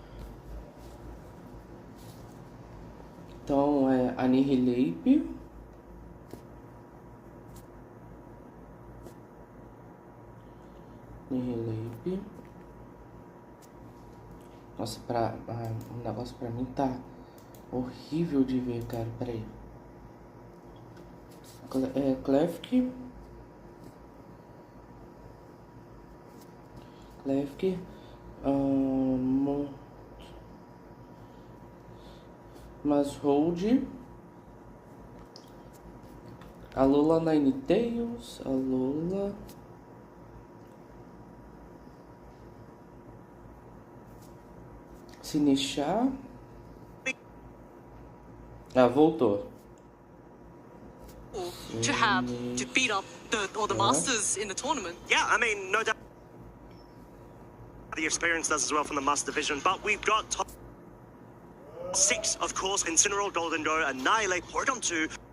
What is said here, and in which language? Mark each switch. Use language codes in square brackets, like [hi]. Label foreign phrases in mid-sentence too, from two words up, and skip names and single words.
[pt] Então, é Annihilate. Nossa, o negócio pra mim tá horrível de ver, cara. Peraí. Klefki. Mashold. Alola Ninetales. Alola. Sinechar. Voltou. [en] To have to beat up the masters in the tournament. Yeah, I mean, no doubt the experience does as well from the master division, but we've got top 6, of course, Incineroar, Golden Go, Annihilate, Hordon 2.